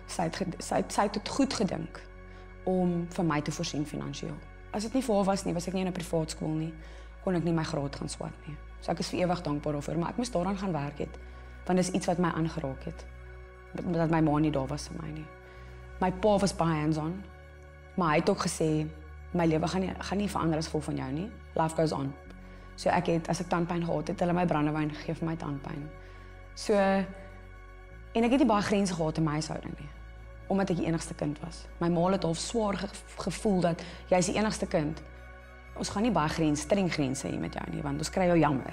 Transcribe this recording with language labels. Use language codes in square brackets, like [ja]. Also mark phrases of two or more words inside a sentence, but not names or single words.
[af] Sy het goed gedink om vir my te voorsien finansiëel. As dit nie vir haar was nie, was ek nie in 'n privaat skool nie, kon ek nie my graad gaan swat nie. So ek is vir ewig dankbaar daarvoor, maar ek moes daaraan gaan werk het, want dis iets wat my aangeraak het. Dat my ma nie daar was vir my nie. My pa was baie hands-on, maar hy het ook gesê, my lewe gaan nie verander as gevolg van jou nie. [en] Life goes on. [af] So ek het, as ek tandpyn gehad het, hulle my brandewyn gegee vir my tandpyn. So, en ek het nie baie grense gehad in my huishouding nie, omdat ek die enigste kind was. My ma het half swaar gevoel dat jy is die enigste kind. Ons gaan nie baie streng grense hê met jou nie, want ons kry jou jammer.